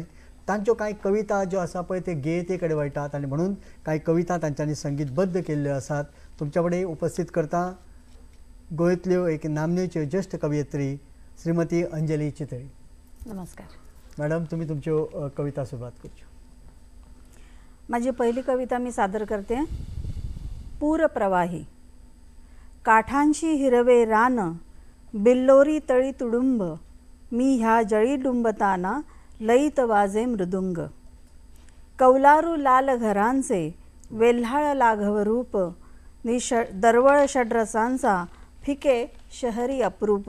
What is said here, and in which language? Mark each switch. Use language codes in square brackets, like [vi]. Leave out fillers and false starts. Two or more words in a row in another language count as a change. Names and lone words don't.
[kok] तांच्यो कांय कविता ज्यो आसा पळय ते गेयते कडेन वळटात आनी म्हणून कांय कविता तांच्यांनी संगीतबद्ध केल्ल्यो आसात. तुमच्या कडेन उपस्थित करता गोंयांतल्यो एक नामनेच्यो ज्येश्ठ कवयित्री श्रीमती अंजली चितळी. नमस्कार मॅडम, तुमी तुमच्यो कविता सुरवात करच्यो. [mr] माझी पहिली कविता मी सादर करते. पूरप्रवाही. काठांशी हिरवे रान, बिल्लोरी तळी तुडुंब, मी ह्या जळी डुंबताना लईत वाजे मृदुंग. कौलारू लाल घरांचे वेल्हाळ लाघव रूप, दरवळ षड्रसांचा फिके शहरी अप्रूप.